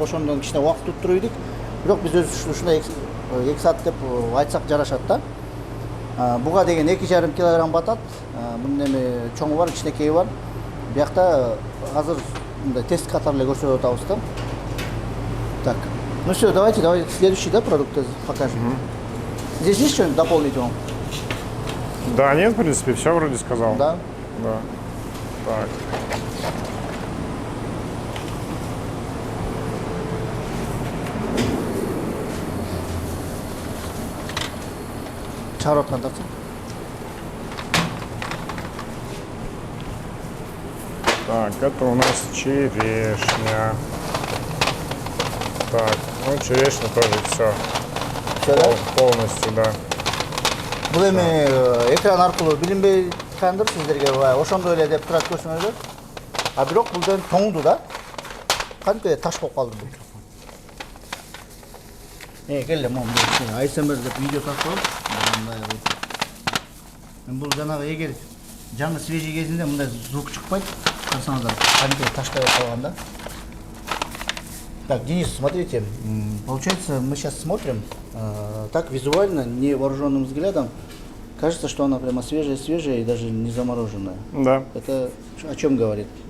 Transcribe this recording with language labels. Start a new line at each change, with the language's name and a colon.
Kyrgyz: Ошондон кичине убакыт туруп идик. Бирок биз ушундай 2 саат деп айтсак жарашат да. Буга деген 2,5 килограмм батат. Бунун эми чоңу бар, кичинекейи бар. Биякта азыр мындай тест катары эле көрсөтүп атабыз да.
Russian: Так. Ну все, давайте следующий, да, продукт покажем. Здесь есть что-нибудь дополнить вам? Да, нет, в принципе, все вроде сказал. Да. Да. Так.
Kyrgyz: чыгарып аткан тапсыр.
Russian: Так, это у нас черешня. Так, ну черешня тоже все. Всё, да? Полностью, да.
Kyrgyz: Бул эми экран аркылуу билинбей жаткандыр сиздерге ошондой эле деп турат көрсөңүздөр. А бирок бул ден тоңду да. Кантип таш болуп калды бул. Келе мам, ASMR деп видео тартып, мындай кылып. Мен бул жанагы эгер жаңы свежий кезинде мындай звук чыкпайт. Карасаңыздар, кантип таштай калганда.
Russian: Так, Денис, смотрите, получается, мы сейчас смотрим, так визуально, невооруженным взглядом, кажется, что она прямо свежая-свежая и даже не замороженная. Да. Это о чем говорит?